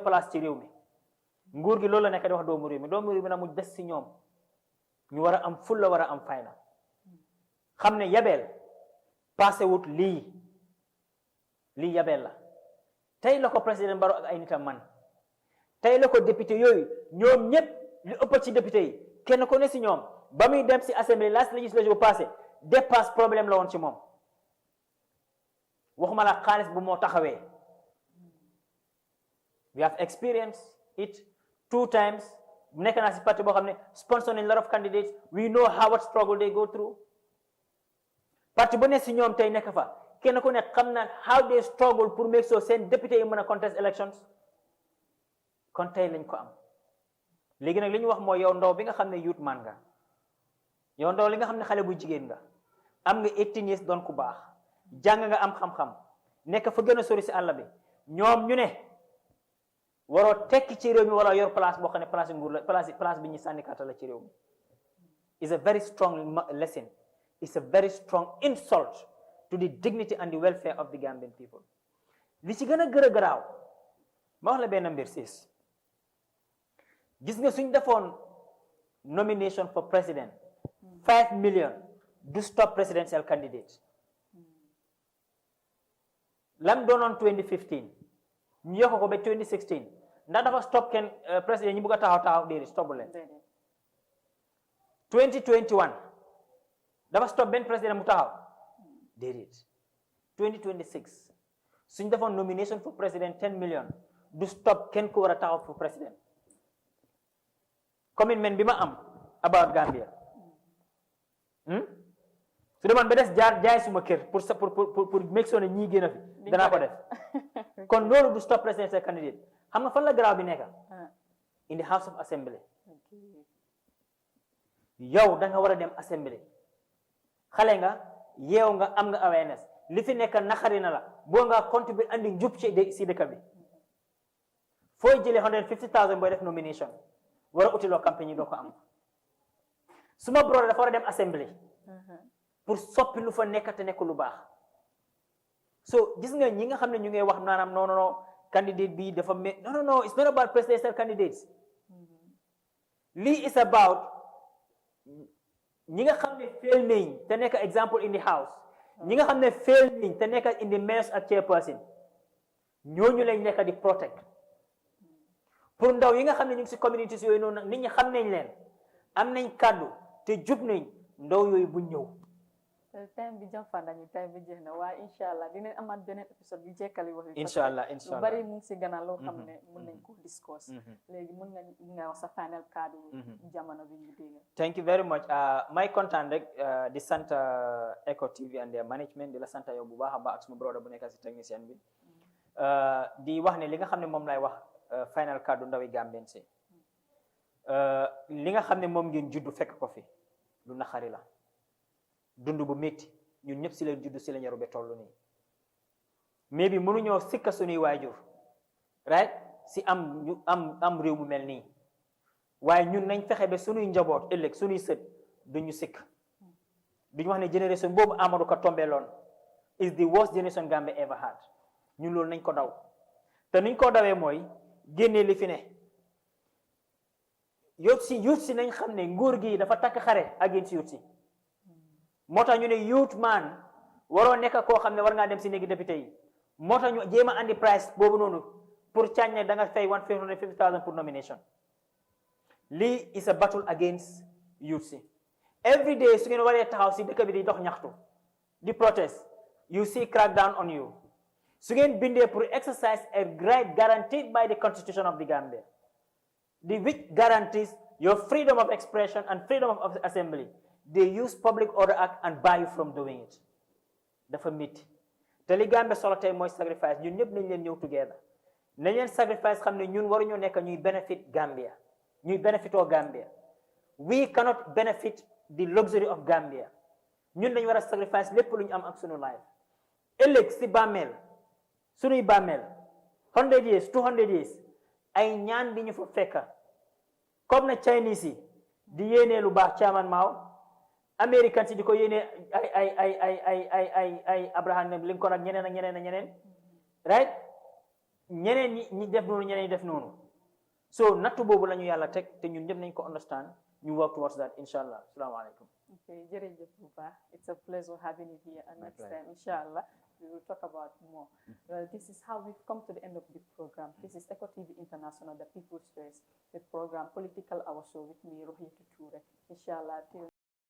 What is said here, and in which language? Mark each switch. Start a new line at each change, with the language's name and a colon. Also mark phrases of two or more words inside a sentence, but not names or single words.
Wolof: place ci réew mi nguur gi loolu la nekk di wax doomu réew mi na mu des si ñoom ñu war a am fulla war a am fayda xam ne yabeel passé wut lii yabeel la tey la ko président Barrow ak ay nitam man tey la ko député yooyu ñoom ñëpp li ëpp ci député yi kenn ko ne si ñoom ba muy dem si assemblée last législature bu passé
French: dépasse problème
Wolof: la woon ci moom waxuma la xaalis bu moo taxawee
English: we have experienced it 2 times
Wolof: nekk naa si parti boo xam ne sponsor nañ
English: lot of candidates we know how what struggle they go through
Wolof: parti bu ne si ñoom tey nekk fa kenn ku ne xam na
English: how they struggle
Wolof: pour
English: make sure
Wolof: seen député yi mën a
English: contest elections
Wolof: kon tey lañ ko am léegi nag li ñu wax mooy yow ndaw bi nga xam ne youth man nga yow ndaw li nga xam ne xale bu jigéen nga am nga 18 years doon ku baax jàng nga am xam-xam nekk fa gën a sori si àll bi ñoom ñu ne waroo tekki ci réew mi wala yor place boo xam ne place nguur la place bi ñu sànni kàtta la ci réew mi
English: is a very strong lesson it's a very strong insult to the dignity and the welfare of the Gambian people
Wolof: li ci gën a garaaw ma wax la benn mbir siis gis nga suñ defoon
English: nomination for president
Wolof: 5 million du stop
English: presidential candidate
Wolof: lam doonoon 2015 ñu yokk ko ba 2016 ndax dafa stop kenn président ñi bëgg a taxaw déedéet stop leen 2021 dafa stop benn président mu taxaw déedéet 2026 suñ defoon
English: nomination for président
Wolof: 10 million du stop kenn ku war a taxaw pour président commitment bi ma am about Gambia su demoon ba des jaay suma kër pour
English: make sure
Wolof: ne ñii génn a fi danaa ko def kon loolu du stop
English: presidential candidate
Wolof: xam nga fan la garaaw bi nekk
English: in the House of Assembly
Wolof: yow da nga war a dem assembly xale nga yeew nga am nga awareness li fi nekk naxari na la boo nga contribute andi njub si dëkk bi fooy jëlee 150,000 booy def nomination war a utiloo campagne yi doo ko am suma brother dafa war a dem assembly pour soppi lu fa nekk te nekk lu baax so gis nga ñi nga xam ne ñu ngi wax naanaam non candidate bi dafa no
English: it's not about presidential candidates
Wolof: lii
English: is about
Wolof: ñi nga xam ne fail nañ te nekk
English: example in the house
Wolof: ñi nga xam ne fail nañ te nekk
English: in the mayor
Wolof: ak chairperson ñooñu lañ nekk di protect pour ndaw yi nga xam ne ñu ngi si communities yooyu noonu nag nit ñi xam nañ leen am nañ kàddu te jub nañ ndaw yooyu bu ñëw time bi jàmfaan nañu time bi jeex na waaye
Arabic: incha allah
Wolof: dinañ amaat beneen épisode bi jekkali wax bi
Arabic: incha allah
Wolof: lu bari mu ngi si gannaaw loo xam ne mun nañ ko discuss léegi mun nga wax sa final kaddu jamono bi ñu dégg
English: thank you very much
Wolof: may kontaan rek di sant Eco TV and their management di la sant yow bu baax a baax ak suma brother bu nekk si technicien bi di wax ne li nga xam ne moom lay wax final kaddu ndawi Gambien si li nga xam ne moom ngeen juddu fekk ko fi lu naxari la dund bu métti ñun ñëpp si leen juddu si la ñaru ba toll nii mais bi mënuñoo sikka suñuy waajur right si am réew mu mel nii waaye ñun nañ fexe ba suñuy njaboot ëllëg suñuy sët duñu sikk duñu wax ne génération boobu Ahmadou Ka tombeeloon
English: is the worst generation Gambia ever had
Wolof: ñun loolu nañ ko daw te nuñ ko dawee mooy génnee li fi ne yóot si nañ xam ne nguur gi dafa takk xare ak yéen si yóot si moo tax ñu ne youth man waroo nekk koo xam ne war ngaa dem si néegi député yi moo tax ñu jéem a andi price boobu noonu pour caañ ne da nga fay 150,000 pour nomination lii
English: is a battle against youth
Wolof: si
English: every day
Wolof: su ngeen waree taxaw si dëkk bi di dox ñaxtu di protest
English: you see crackdown on you
Wolof: su ngeen bindee pour
English: exercise a right guaranteed by the constitution of the Gambia the which guarantees your freedom of expression and freedom of assembly. They use Public Order Act and bar you from doing it.
Wolof: Dafa métti te li Gambia solo tey mooy sacrifice ñun ñëpp nañ leen ñëw together nañ leen sacrifice xam ne ñun waruñoo nekk ñuy benefit Gambia ñuy benefitoo Gambia
English: we cannot benefit the luxury of Gambia
Wolof: ñun dañ war a sacrifice lépp lu ñu am ak sunu life ëllëg si bàmmeel sunuy bàmmeel 100 years 200 years ay ñaan di ñu fa fekka comme na Chinese yi di yéenee lu baax Chairman Mao American si di ko yéene ay Abraham Lincoln ak ñeneen right ñeneen ñi def noonu ñeneen ñi def noonu so nattu boobu la ñu yàlla teg te ñun ñëpp nañ ko understand ñu
English: work towards that
Wolof: inshallah. Assalamualaikum. Okay, jërëjëf bu baax.
English: It's a pleasure having you here, and next time inshallah we will talk about more. Well, this is how we've come to the end of the program. This is Eco TV International, the People's Choice, the program Political Hour Show with me, Rohiyatu Toure. Inshallah.